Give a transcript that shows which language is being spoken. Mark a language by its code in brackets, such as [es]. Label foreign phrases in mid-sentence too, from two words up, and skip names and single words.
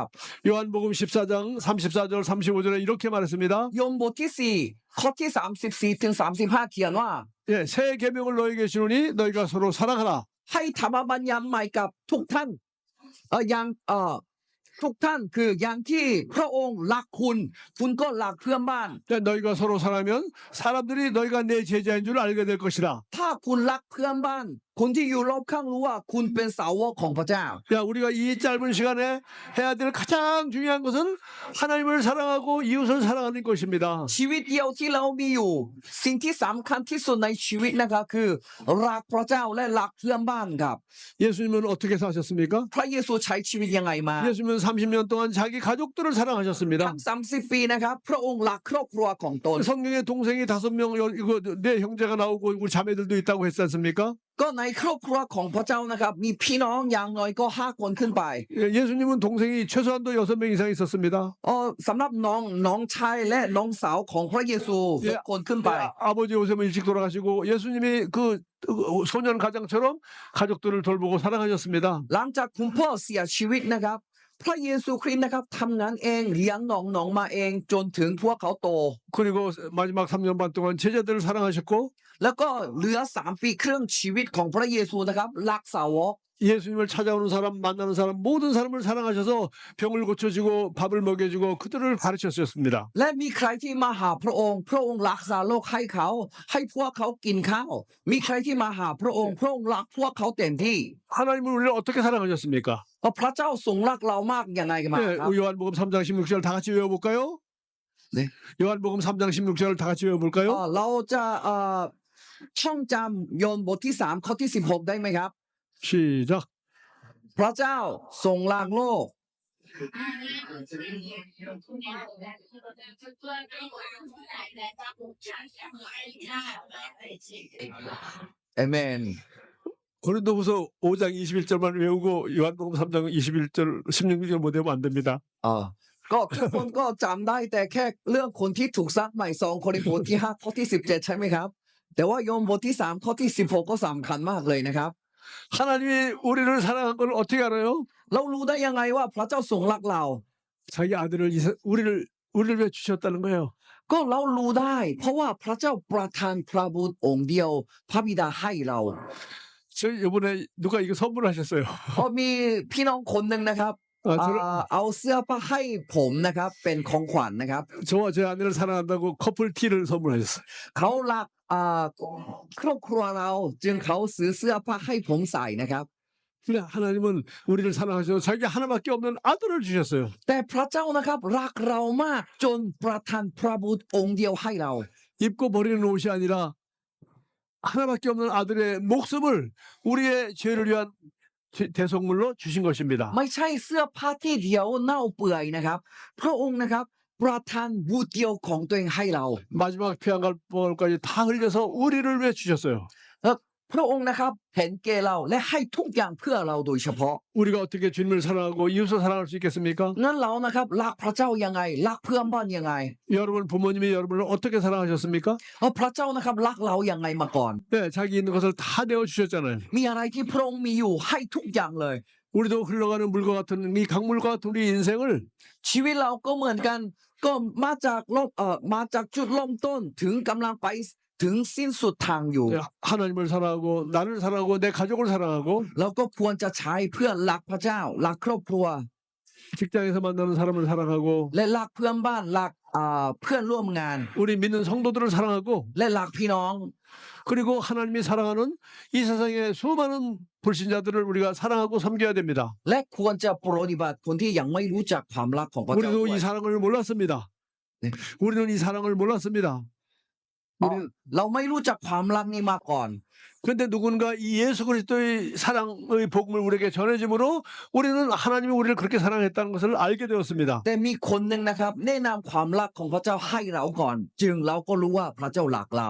[ko] 요한복음 14장 34절 35절에 이렇게 말했습니다. [th] โยมบทที่4ข้อที่34ถึง35เขียนว่า [ko] 예, 새 계명을 너에게 주노니 너희가 서로 사랑하라. [th] ให้ธรรมบัญญัติใหม่กับทุกท่านอย่างทุกท่านคืออย่างที่พระองค์รักคุณคุณก็รักเพื่อนบ้าน [ko] 너희가 서로 사랑하면 사람들이 너희가 내 제자인 줄 알게 될 것이라. [th] ถ้าคุณรักเพื่อนบ้านคนที่อยู่รอบข้างรู้ว่าคุณเป็นสาวกของพระเจ้า [ko] 야, 우리가 이 짧은 시간에 해야 될 가장 중요한 것은 하나님을 사랑하고 이웃을 사랑하는 것입니다. [th] ชีวิตเดียวที่เรามีอยู่ สิ่งที่สำคัญที่สุดในชีวิตนะครับคือรักพระเจ้าและรักเพื่อนบ้านครับ [ko] 예수님은 어떻게 사셨습니까? [th] พระเยซูใช้ชีวิตยังไงมา [ko] 예수님은 30년 동안 자기 가족들을 사랑하셨습니다. [th] ทั้ง30 ปีนะครับพระองค์รักครอบครัวของตน [ko] 성경에 동생이 5명, 이거 내 형제가 나오고 우리 자매들도 있다고 했지 않습니까? [th] ก็ในครอบครัวของพระเจ้านะครับมีพี่น้องอย่างน้อยก็5 คนขึ้นไป [ko] 예수님은 동생이 최소한도 6명 이상 있었습니다. [th] สำหรับน้องชายและน้องสาวของพระเยซู [ko] 예, [th] 6 คนขึ้นไป [ko] 아버지 요셉은 일찍 돌아가시고 예수님이 그 소년 가장처럼 가족들을 돌보고 사랑하셨습니다. [th] หลังจากคุณพ่อเสียชีวิตนะครับพระเยซูคริสต์นะครับทำงานเองเลี้ยงน้องมาเองจนถึงพวกเขาโต [ko] 그리고 마지막 3년 반 동안 제자들을 사랑하셨고 [th] แล้วก็เหลือ3 ปีครึ่งชีวิตของพระเยซูนะครับรักสาวก [ko] 예수님을 찾아오는 사람 만나는 사람 모든 사람을 사랑하셔서 병을 고쳐주고 밥을 먹여주고 그들을 가르쳤습니다. [th] และมีใครที่มาหาพระองค์พระองค์รักษาโรคให้เขาให้พวกเขากินข้าวมีใครที่มาหาพระองค์พระองค์รักพวกเขาเต็มที่ [ko] 하나님은 우리를 어떻게 사랑하셨습니까? [th] พระเจ้าทรงรักเรามากยังไงกันมาครับ [ko] 요한복음 3장 16절 다 같이 외워볼까요? 네. 요한복음 3장 16절 다 같이 외워볼까요? [th] เราจะท่องจำโยนบทที่3ข้อที่16ได้ไหมครับ [ko] 시작. [th] พระเจ้าทรงรักโลก เอเมน [ko] 고린도후서 5장 21절만 외우고 요한복음 3장 21절 16절 못 외우면 안 됩니다. [th] ก็ทุกคนก็จำได้แต่แค่เรื่องคนที่ถูกซักใหม่2 โครินธ์บทที่5ข้อที่17ใช่ไหมครับแต่ว่าโยมบทที่3ข้อที่16ก็สำคัญมากเลยนะครับ [ko] 하나님이 우리를 사랑한 걸 어떻게 알아요? [th] เรารู้ได้ยังไงว่าพระเจ้าทรงรักเรา [ko] 자기 아들을 우리를 위해 주셨다는 거예요. [th] ก็เรารู้ได้ เพราะว่าพระเจ้าประทานพระบุตรองค์เดียวพระบิดาให้เรา [ko] 저 이번에 누가 이거 선물하셨어요. [th] พอมีพี่น้องคนหนึ่งนะครับ เอาเสื้อผ้าให้ผมนะครับเป็นของขวัญนะครับ [ko] 저와 제 아내를 사랑한다고 커플 티를 선물하셨어요. [th] เขารักครอบครัวเราจึงเขาซื้อเสื้อผ้าให้ผมใส่นะครับ [ko] 근데 하나님은 우리를 사랑하셔서 자기 하나밖에 없는 아들을 주셨어요. [th] แต่พระเจ้านะครับรักเรามากจนประทานพระบุตรองค์เดียวให้เรา [ko] 입고 버리는 옷이 아니라 하나밖에 없는 아들의 목숨을 우리의 죄를 위한 대속물로 주신 것입니다. [th] ไม่ใช่เสื้อผ้าที่เดียวเน่าเปื่อยนะครับพระองค์นะครับประทานบุตรเดียวของตัวเองให้เรา [ko] 마지막 피한갈까지 다 흘려서 우리를 위해 주셨어요. [th] พระองค์นะครับเห็นแก่เราและให้ทุกอย่างเพื่อเราโดยเฉพาะ [ko] 우리가 어떻게 주님을 사랑하고 이웃을 사랑할 수 있겠습니까? [th] งั้นเรานะครับรักพระเจ้ายังไงรักเพื่อนบ้านยังไง [ko] 여러분 부모님이 여러분을 어떻게 사랑하셨습니까? [th] พระเจ้านะครับรักเรายังไงมาก่อน [ko] 네, 자기 있는 것을 다 내어 주셨잖아요. [th] มีอะไรที่พระองค์มีอยู่ให้ทุกอย่างเลย [ko] 우리도 흘러가는 물과 같은 이 강물과 같은 우리 인생을 [th] ชีวิตเราก็เหมือนกันก็มาจากจุดเริ่มต้นถึงกำลังไปถึงสิ้นสุดทางอยู่ [ko] 하나님을 사랑하고 나를 사랑하고 내 가족을 사랑하고 [th] เราก็ควรจะใช้เพื่อรักพระเจ้ารักครอบครัว [ko] 직장에서 만나는 사람을 사랑하고 [th] และรักเพื่อนบ้านรักเพื่อนร่วมงาน [ko] 우리 믿는 성도들을 사랑하고 [th] และรักพี่น้อง [ko] 그리고 하나님이 사랑하는 이 세상의 수많은 불신자들을 우리가 사랑하고 섬겨야 됩니다. [th] และควรจะปฏิบัติคนที่ยังไม่รู้จักความรักของพระเจ้า [ko] 우리도 [th] ด้วย [ko] 이 사랑을 몰랐습니다. 네. 우리는 이 사랑을 몰랐습니다. [th] เราไม่รู้จักความรักนี้มาก่อน [ko] 그런데 누군가 이 예수 그리스도의 사랑의 복음을 우리에게 전해줌으로 우리는 하나님이 우리를 그렇게 사랑했다는 것을 알게 되었습니다. [th] แต่มีคนหนึ่งนะครับแนะนำความรักของพระเจ้าให้เราก่อน จึงเราก็รู้ว่าพระเจ้ารักเรา